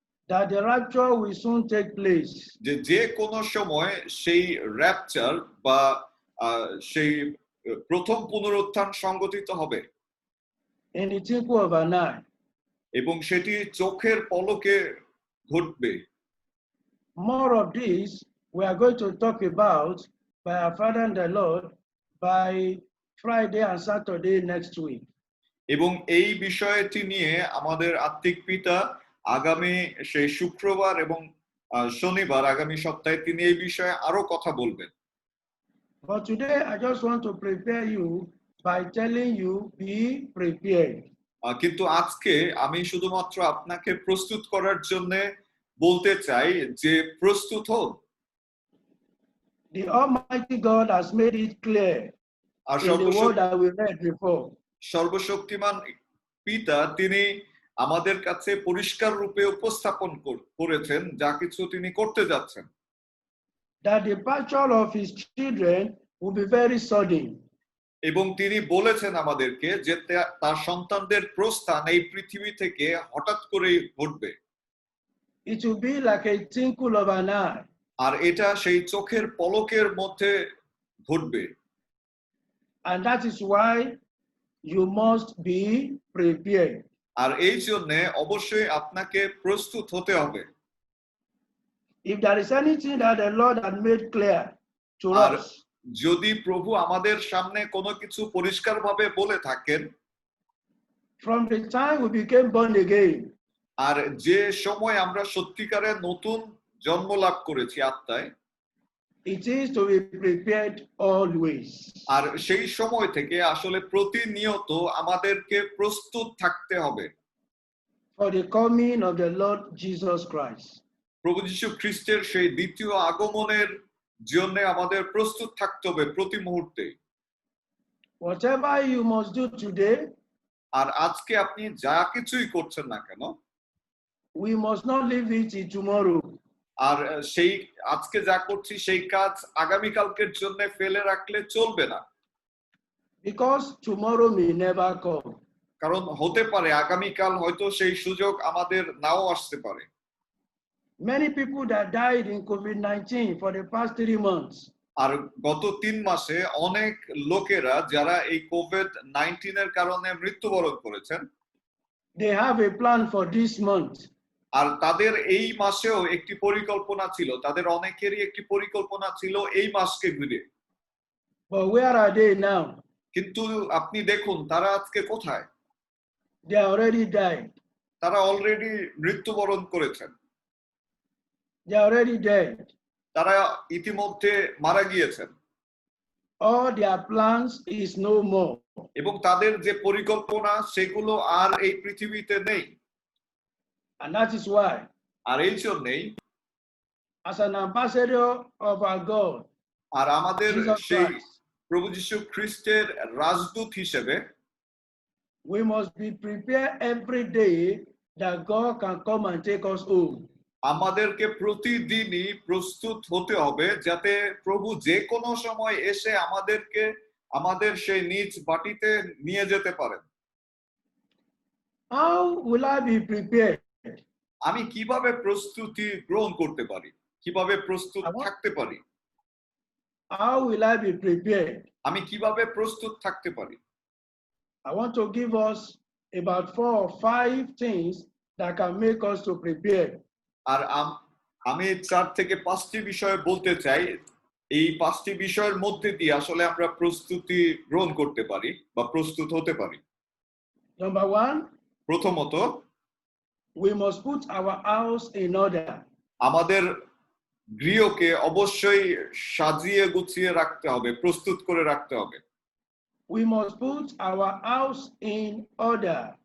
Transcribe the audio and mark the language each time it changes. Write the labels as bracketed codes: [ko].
[en] that the rapture will soon take place. [bn] যে কোনো সময় সেই র্যাপচার বা সেই প্রথম পুনরুত্থান সংগঠিত হবে [en] In the twinkle of an eye. [bn] এবং সেটি চোখের পলকে ঘটবে। [en] More of this we are going to talk about by our Father and the Lord by Friday and Saturday next week. [bn] এবং এই বিষয়টি নিয়ে আমাদের আত্মিক পিতা আগামী সেই শুক্রবার এবং শনিবার আগামী সপ্তাহে তিনি এই বিষয়ে আরো কথা বলবেন। [en] But today I just want to prepare you by telling you be prepared. [bn] কিন্তু আজকে আমি শুধুমাত্র আপনাকে প্রস্তুত করার জন্য বলতে চাই যে প্রস্তুত হন। [en] The Almighty God has made it clear in the word that we read before. [bn] সর্বশক্তিমান পিতা তিনি আমাদের কাছে পরিষ্কার রূপে উপস্থাপন করেছেন যা কিছু তিনি করতে যাচ্ছেন। [en] That the departure of his children will be very sudden. [bn] এবং তিনি বলেছেন আমাদেরকে যে তার সন্তানদের প্রস্থান এই পৃথিবী থেকে হঠাৎ করেই ঘটবে। [en] It will be like a twinkle of an eye. [bn] আর এটা সেই চোখের পলকের মধ্যে ঘটবে। [en] And that is why you must be prepared. [bn] আর এই জন্য অবশ্যই আপনাকে প্রস্তুত হতে হবে। [en] If there is anything that the Lord had made clear to us, [bn] যদি প্রভু আমাদের সামনে কোনো কিছু পরিষ্কারভাবে বলে থাকেন, [en] from the time we became born again, [bn] আর যে সময় আমরা সত্যিকারের নতুন জন্ম লাভ করেছি আত্মায়, [en] it is to be prepared always. [bn] আর সেই সময় থেকে আসলে প্রতিনিয়ত আমাদেরকে প্রস্তুত থাকতে হবে [en] For the coming of the Lord Jesus Christ. [bn] প্রভু যীশু খ্রিস্টের সেই দ্বিতীয় আগমনের জন্য আমাদের প্রস্তুত থাকতে হবে প্রতি মুহূর্তে। [en] Whatever you must do today, [bn] আর আজকে আপনি যা কিছুই করছেন না কেন, [en] we must not leave it till tomorrow. [bn] আর সেই আজকে যা করছি সেই কাজ আগামী কালকের জন্য ফেলে রাখলে চলবে না। [en] Because tomorrow may never come. [bn] কারণ হতে পারে আগামীকাল হয়তো সেই সুযোগ আমাদের নাও আসতে পারে। [en] Many people that died in COVID-19 for the past 3 months, [bn] আর গত 3 মাসে অনেক লোকেরা যারা এই কোভিড-19 এর কারণে মৃত্যুবরণ করেছেন, [en] they have a plan for this month. [bn] আর তাদের এই মাসেও একটি পরিকল্পনা ছিল, তাদের অনেকেরই একটি পরিকল্পনা ছিল এই মাসকে ঘিরে। [en] But where are they now? [bn] কিন্তু আপনি দেখুন তারা আজকে কোথায়? [en] They are already died. [bn] তারা অলরেডি মৃত্যুবরণ করেছেন, [en] They are already dead. [bn] তারা ইতিমধ্যে মারা গিয়েছেন [en] All their plans is no more. [bn] এবং তাদের যে পরিকল্পনা সেগুলো আর এই পৃথিবীতে নেই। [en] And that is why, [bn] আর এই জন্যই [en] as an ambassador of our God, [bn] আর আমাদের [en] Jesus [bn] সেই [en] Christ, [bn] প্রভু যীশু খ্রিস্টের রাজদূত হিসেবে [en] we must be prepared every day that God can come and take us home. [bn] আমাদেরকে প্রতিদিনই প্রস্তুত হতে হবে যাতে প্রভু যে কোনো সময় এসে আমাদেরকে আমাদের সেই নিজ বাটিতে নিয়ে যেতে পারেন। [en] How will I be prepared? [bn] আমি কিভাবে প্রস্তুতি গ্রহণ করতে পারি, কিভাবে প্রস্তুত থাকতে পারি? [en] How will I be prepared? [bn] আমি কিভাবে প্রস্তুত থাকতে পারি? [en] I want to give us about 4 or 5 things that can make us to prepare. [bn] আর আমি 4 থেকে 5টি বিষয় বলতে চাই। এই 5টি বিষয়ের মধ্যে দিয়ে আসলে আমরা প্রস্তুতি গ্রহণ করতে পারি বা প্রস্তুত হতে পারি। [en] Number 1, [bn] প্রথমত, [en] we must put our house in order. [bn] আমাদের গৃহকে অবশ্যই সাজিয়ে গুছিয়ে রাখতে হবে, প্রস্তুত করে রাখতে হবে। [en] We must put our house in order.